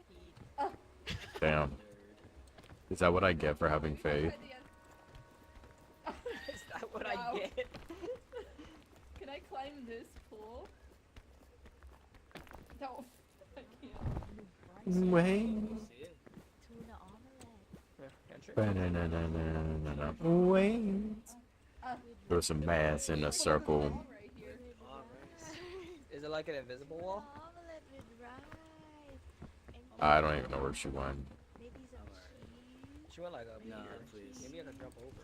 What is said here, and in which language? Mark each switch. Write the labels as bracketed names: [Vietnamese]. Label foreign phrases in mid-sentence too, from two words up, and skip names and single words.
[English] Damn. Is that what I get for having faith? Is that what Wow. I get? Can I climb this pool? No. I can't. Wait. Tuna omelet. Ba-na-na-na-na-na-na. Wait. Throw some mass in a circle. Is it like an invisible wall? Omelet with rice. And I don't even know where she went. maybe some cheese. She went like up Nah, here. please. Maybe I can jump over.